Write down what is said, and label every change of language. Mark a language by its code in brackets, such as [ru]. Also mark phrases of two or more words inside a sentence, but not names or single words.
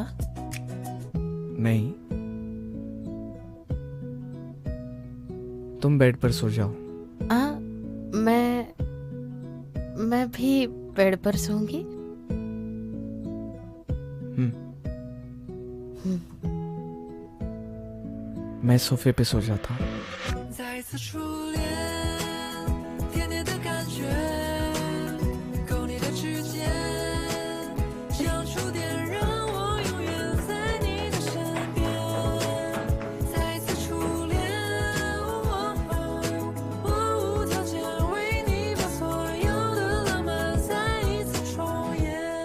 [hi] नहीं, तुम बेड पर सो जाओ। मैं भी बेड पर सोऊंगी। मैं सोफे पे सो जाता हूँ। [zh] 再次初恋，甜甜的感觉，勾你的指尖，像触电，让我永远在你的身边。再一次初恋，我无条件为你把所有的浪漫再一次重演。